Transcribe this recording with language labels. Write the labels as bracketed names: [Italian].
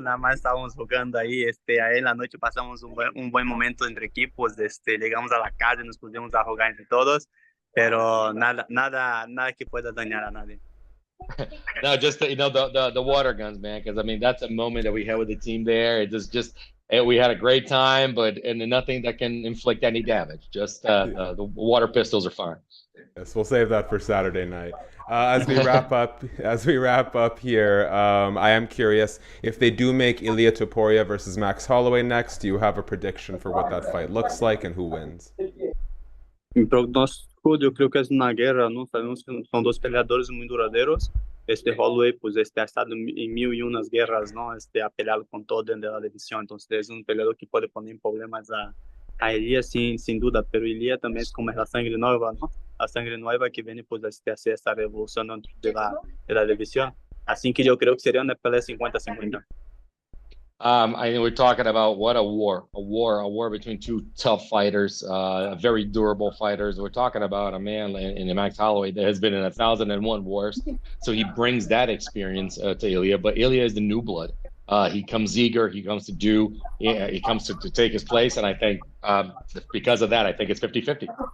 [Spanish] Nada más estábamos jugando ahí, ahí en la noche pasamos un buen momento entre equipos, llegamos a la casa y nos pusimos a jugar entre todos, pero nada que pueda dañar a nadie. [English] No, just the water guns, man, because I mean that's a moment that we had with the team there. It just we had a great time, and nothing that can inflict any damage. Just the water pistols are fine. Yes, we'll save that for Saturday night. As we wrap up here, I am curious, if they do make Ilia Topuria versus Max Holloway next, do you have a prediction for what that fight looks like and who wins? [Spanish] Mi pronóstico, yo creo que es una guerra, ¿no? Sabemos que son dos peleadores muy duradouros. Holloway, pues, ha estado en 1001 guerras, ¿no? Ha peleado con todo dentro de la división. Entonces, es un peleador que puede poner en problemas a Ilia, sin duda. Pero Ilia también es como la sangre nueva, ¿no? La sangre nueva que viene, pues, a hacer esta revolución dentro de la división. Así que yo creo que sería una pelea 50-50. [English] I think we're talking about what a war between two tough fighters, very durable fighters. We're talking about a man in Max Holloway that has been in 1,001 wars, so he brings that experience to Ilia. But Ilia is the new blood. He comes eager. He comes he comes to take his place, and I think because of that, I think it's 50-50.